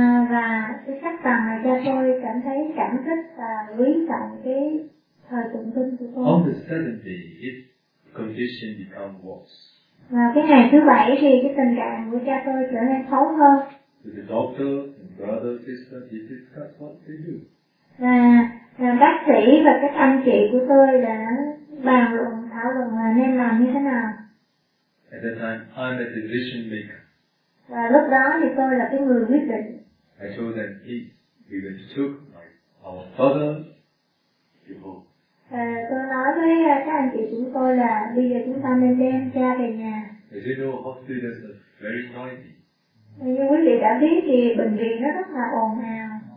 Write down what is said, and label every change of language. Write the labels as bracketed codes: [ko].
[vi] Và cái chắc rằng là cha tôi cảm thấy cảm kích và quý trọng cái thời tụng kinh của tôi. [en] On the seventh day, his condition become worse. [vi] Và cái ngày thứ bảy thì cái tình trạng của cha tôi trở nên xấu hơn. [en] So the doctor and brother, sister, they discuss what they do. [vi] Và bác sĩ và các anh chị của tôi đã bàn luận thảo luận là nên làm như thế nào. [en] At that time, I'm a decision maker. [vi] Và lúc đó thì tôi là cái người quyết định. [en] I told them, we went to took my our father to home. [vi] Tôi nói với các anh chị chúng tôi là bây giờ chúng ta nên đem cha về nhà. [en] As you know, hospitals are very noisy. [vi] Như quý vị đã biết thì bệnh viện nó rất là ồn ào.